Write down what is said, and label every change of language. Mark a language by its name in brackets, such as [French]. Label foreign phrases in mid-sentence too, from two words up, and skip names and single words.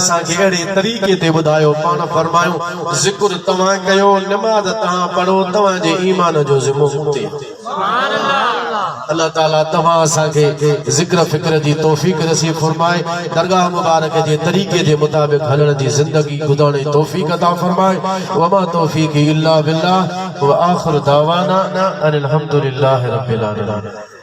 [Sindhi] असांखे अहिड़े तरीक़े ते ॿुधायो पाण फरमायूं ज़िक्र तव्हां कयो नमाज़ तव्हां पढ़ो तव्हांजे ईमान जो ज़िम्मो मुक्ति अल्लाह ताला तव्हां असांखे ज़िक्र फ़िक्र जी तौफ़ीक़ नसीब फरमाए दरगाह मुबारक जे तरीक़े जे मुताबिक़ हलण जी ज़िंदगी गुज़ारण जी तौफ़ीक़ अता फरमाए [Arabic] وما توفيقي إلا بالله وآخر دعوانا أن الحمد لله رب العالمين.